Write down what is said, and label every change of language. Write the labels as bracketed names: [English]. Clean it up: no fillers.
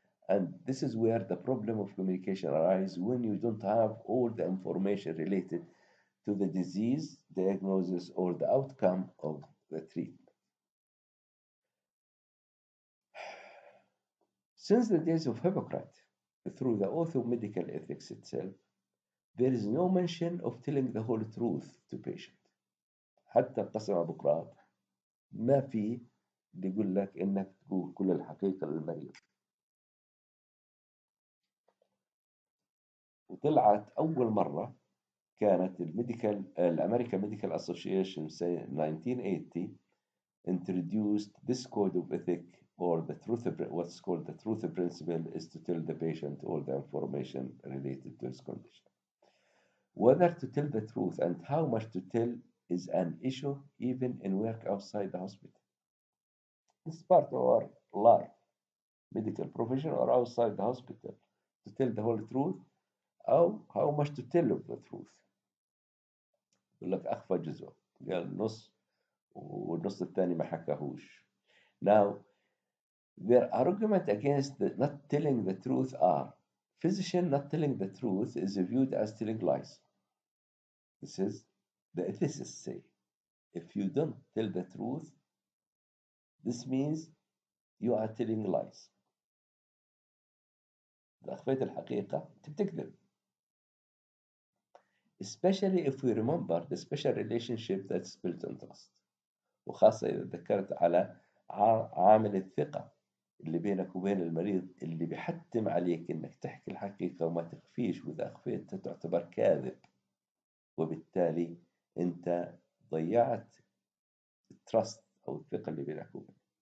[English] And this is where the problem of communication arises when you don't have all the information related to the disease, diagnosis, or the outcome of the treatment. Since the days of Hippocrates, through the oath of medical ethics itself, there is no mention of telling the whole truth to patient. [Arabic] حتى قسم أبو قراط ما في اللي يقول لك إنك تقول كل الحقيقة للمريض. وطلعت أول مرة كانت [English] الأمريكان medical association in 1980 introduced this code of ethics, or the truth what's called the truth principle, is to tell the patient all the information related to his condition. Whether to tell the truth and how much to tell is an issue even in work outside the hospital. This is part of our life, medical profession or outside the hospital, to tell the whole truth أو how much to tell of the truth. [Arabic] يقول لك أخفى جزء، قال نص والنص الثاني ما حكاهوش. [English] Now, their argument against not telling the truth are: physician not telling the truth is viewed as telling lies. This is the ethicists say. If you don't tell the truth, this means you are telling lies. [Arabic] إذا أخفيت الحقيقة أنت بتكذب. [English] Especially if we remember the special relationship that's built on trust. [Arabic] وخاصة إذا ذكرت على عامل الثقة اللي بينك وبين المريض، اللي بيحتم عليك إنك تحكي الحقيقة وما تخفيش، وإذا أخفيتها تعتبر كاذب، وبالتالي أنت ضيعت التراست أو الثقة اللي بينك وبينه.